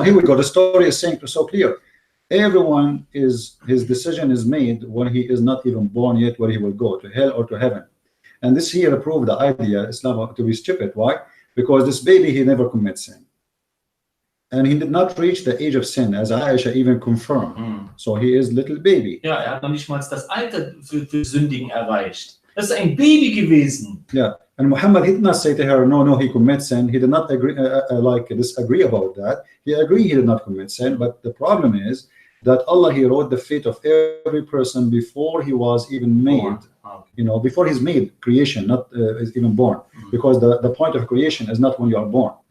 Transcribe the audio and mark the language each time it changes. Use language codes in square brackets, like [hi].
[en] Here we go. The story is saying so clear. Everyone his decision is made when he is not even born yet, where he will go, to hell or to heaven. And this here proved the idea Islam to be stupid. Why? Because this baby, he never commits sin, and he did not reach the age of sin, as Aisha even confirmed. So he is little baby. [de] Ja, hat noch nicht mal das Alter für Sündigen erreicht. Das ist ein Baby gewesen. [en] Yeah, and Muhammad, he did not say to her, no, he commits sin. He did not agree, disagree about that. He agreed he did not commit sin, but the problem is that Allah, he wrote the fate of every person before he was even made. Before he's made creation, not is even born, because the point of creation is not when you are born.